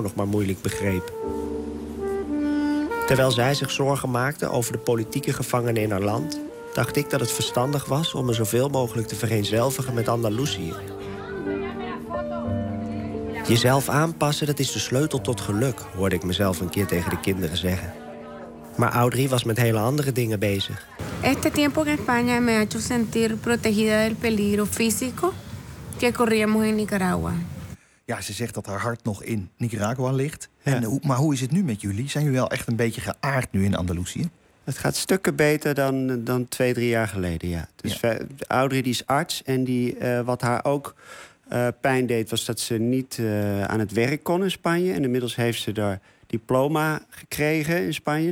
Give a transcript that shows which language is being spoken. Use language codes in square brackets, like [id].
[nl] nog maar moeilijk begreep. Terwijl zij zich zorgen maakte over de politieke gevangenen in haar land... dacht ik dat het verstandig was om me zoveel mogelijk te vereenzelvigen met Andalusië. Jezelf aanpassen, dat is de sleutel tot geluk, hoorde ik mezelf een keer tegen de kinderen zeggen. Maar Audrey was met hele andere dingen bezig. [es] Este tiempo en España me ha hecho sentir protegida del peligro físico que corríamos en Nicaragua. [nl] Ja, ze zegt dat haar hart nog in Nicaragua ligt. Ja. Maar hoe is het nu met jullie? Zijn jullie wel echt een beetje geaard nu in Andalusië? Het gaat stukken beter dan 2-3 jaar geleden, ja. Dus ja. Audrey die is arts en wat haar ook pijn deed... was dat ze niet aan het werk kon in Spanje. En inmiddels heeft ze daar diploma gekregen in Spanje.